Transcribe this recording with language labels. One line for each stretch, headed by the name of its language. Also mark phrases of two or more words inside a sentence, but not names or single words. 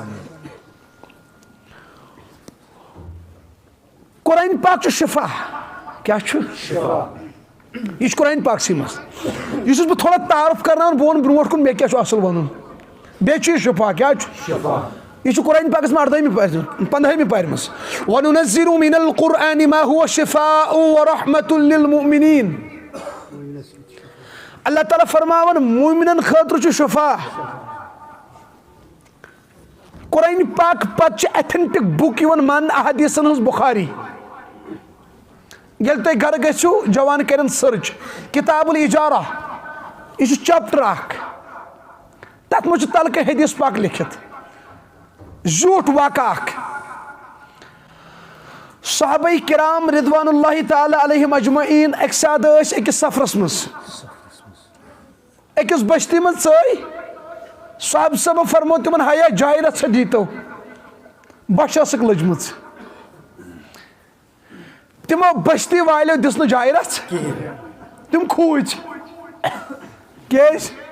Kashmiri: قرآن پاک چھُ شفا کیٛاہ چھُ یہ چھُ قرآن پاکسٕے منٛز یہِ چھُس بہٕ تھوڑا تعارُف کرناوان بہٕ ونہٕ برونٛٹھ کُن مےٚ کیٛاہ چھُ اصل ونُن بیٚیہِ چھُ یہِ شفا کیٛاہ چھُ یہ چھُ قرآن پاکس منٛز 15ہمہِ پارِ منٛز
Arabic: وَنُنَزِّلُ مِنَ الْقُرْآنِ مَا هُوَ شِفاءٌ وَرَحْمَةٌ لِلْمُؤْمِنِينَ
Kashmiri: اللہ تعالیٰ فرماون مومنن خٲطرٕ چھُ شفا قرآن پاک پتہٕ چھِ
English: authentic book
Kashmiri: یِوان ماننہٕ احادیثن ہٕنٛز بُخاری ییٚلہِ تُہۍ گرٕ گٔژھِو جوان کرن سٔرٕچ کِتاب الاجارہ یہِ چھُ چیپٹر اکھ تتھ منٛز چھُ تلکہٕ حدیث پاک لیکھِتھ زیوٗٹھ واقعہ اکھ صحابہ کرام
Arabic: رضوان اللہ تعالیٰ علیہم اجمعین
Kashmiri: اکہِ ساتہٕ ٲسۍ أکِس سفرس منٛز أکِس بستی منٛز ژٲے صاحب صٲبن فرمو تِمن ہیا جاے رژھا دیٖتو بۄچھِ ٲسٕکھ لٔجمٕژ تِمو بستی والیو دِژ نہٕ جاے رژھ تِم کھوٗژ کیٛازِ